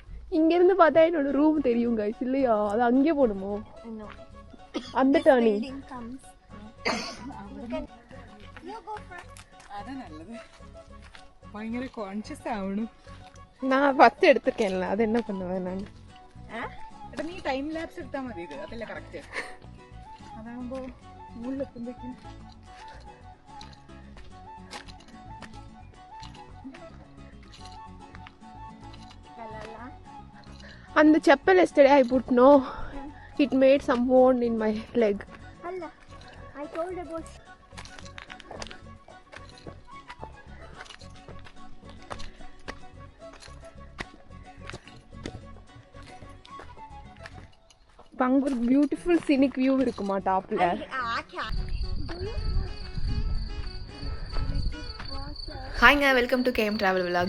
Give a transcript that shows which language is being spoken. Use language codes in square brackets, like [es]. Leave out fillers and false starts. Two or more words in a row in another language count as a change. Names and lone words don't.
[ta] இங்கேருந்து பார்த்தா என்னோட ரூம் தெரியும் கைஸ் இல்லையா? அது அங்கே போகணுமோ? அந்த டர்னிங் அதான் நல்லது. பயங்கர கான்ஷியஸ் ஆகணும். நான் 10 எடுத்துருக்கேன்ல, அது என்ன பண்ணுவேன் நான்? [ml] നീ [en] time lapse [ml] എടുത്താൽ മതി. ഇത് അതല്ല കറക്റ്റ്. അതാകുമ്പോ മുകളിലെത്തുമ്പോഴേക്കും [en] அந்த செப்பல் yesterday I put no, it made some wound in my leg. Allah, I told about. [ta] அங்க ஒரு [en] beautiful scenic view [ta] இருக்குமா டாப்ல? [en] ஹாய்ங்க, welcome to KM Travel Vlogs.